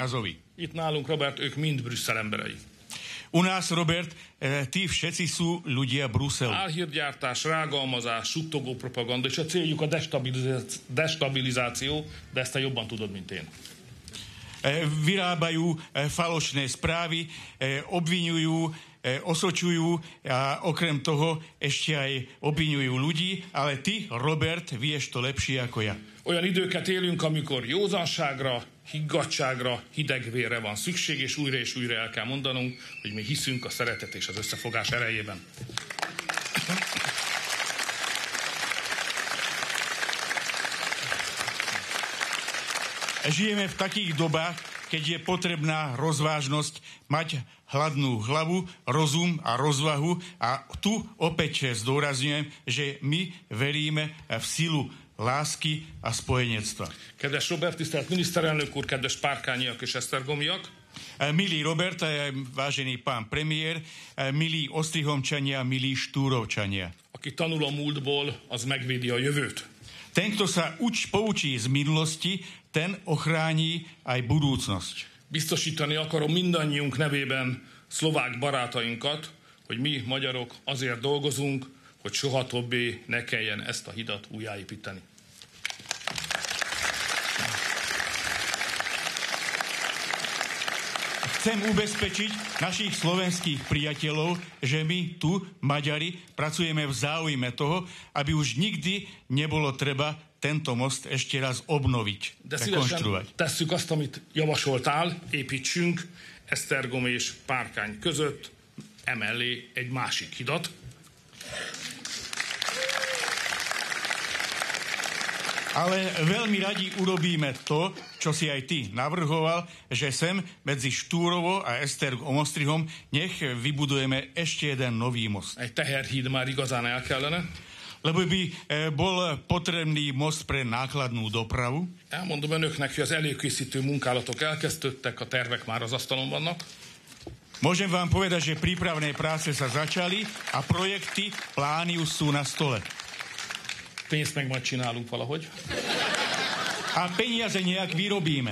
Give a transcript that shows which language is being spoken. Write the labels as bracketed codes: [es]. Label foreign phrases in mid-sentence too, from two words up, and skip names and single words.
[hu] Itt nálunk, Robert, ők mind Brüsszel emberei. [sk] U nás, Robert, tí všetci sú ľudia Bruselu. [hu] Álhírgyártás, rágalmazás, suttogó propaganda, és a céljuk a destabilizáció, de ezt te jobban tudod, mint én. [sk] Vyrábajú falošné správy, obviňujú, osočujú a okrem toho ešte aj obviňujú ľudí, ale ty, Robert, vieš to lepšie ako ja. [hu] Olyan időket élünk, amikor józanságra, higgadtságra, hidegvérre van szükség, és újra el kell mondanunk, hogy mi hiszünk a szeretet és az összefogás erejében. [sk] Žijeme v takých dobách, keď je potrebná rozvážnosť, mať hladnú hlavu, rozum a rozvahu. A tu opäť zdôrazňujem, že my veríme v silu lásky a spojenectva. [hu] Kedves Robert, tisztelt miniszterelnök úr, kedves párkányiak és esztergomiak! [sk] Milý Robert, vážený pán premiér, milí Ostrihomčania, milí Štúrovčania. [hu] Aki tanul a múltból, az megvédi a jövőt. [sk] Ten, kto sa poučí z minulosti, ten ochrání aj budúcnosť. [hu] Biztosítani akarom mindannyiunk nevében szlovák barátainkat, hogy mi, magyarok, azért dolgozunk, hogy soha többé ne kelljen ezt a hidat újjáépíteni. [sk] Chcem ubezpečiť našich slovenských priateľov, že my tu, Maďari, pracujeme v záujme toho, aby už nikdy nebolo treba tento most ešte raz obnoviť, rekonštruovať. [hu] De tesszük azt, amit javasoltál, építsünk Esztergom és Párkány között, emellé egy másik hidat. [sk] Ale veľmi radi urobíme to, čo si aj ty navrhoval, že sem medzi Štúrovo a Esztergom-Ostrihom nech vybudujeme ešte jeden nový most. [hu] Egy teherhíd már igazán el kellene. [sk] Lebo by bol potrebný most pre nákladnú dopravu. [hu] Elmondom önöknek, hogy az előkészítő munkálatok elkezdődtek, a tervek már az asztalon vannak. [sk] Môžem vám povedať, že prípravné práce sa začali a projekty, plány už sú na stole. [hu] Pénzt meg majd csinálunk valahogy. [sk] A peniaze nejak vyrobíme.